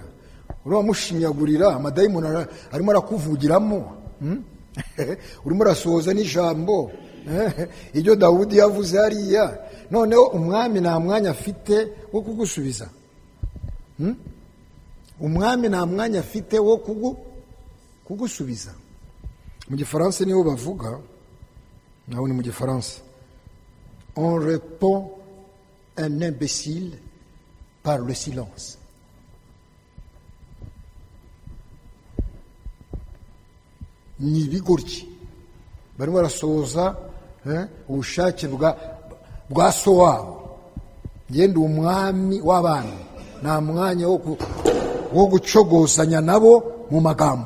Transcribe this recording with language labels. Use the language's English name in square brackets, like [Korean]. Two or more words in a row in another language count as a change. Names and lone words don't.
[Kinyarwanda] Urimo mushinyagurira, amadayimoni arimo arakuvugiramo, urimo arasohoza n'ijambo ibyo Dawudi yavuze hariya. Noneho umwami nta mwanya afite wo kugusubiza. Umwami nta mwanya afite wo kugusubiza. Mu gifaransa niho bavuga, naho ni mu gifaransa, [French] on répond un imbécile par le silence. [Kinyarwanda] Ni ibigoryi barimo barasohoza ubushake bwa so wabo. Ngende umwami w'abantu, nta mwanya wo gucogozanya nabo mu magambo.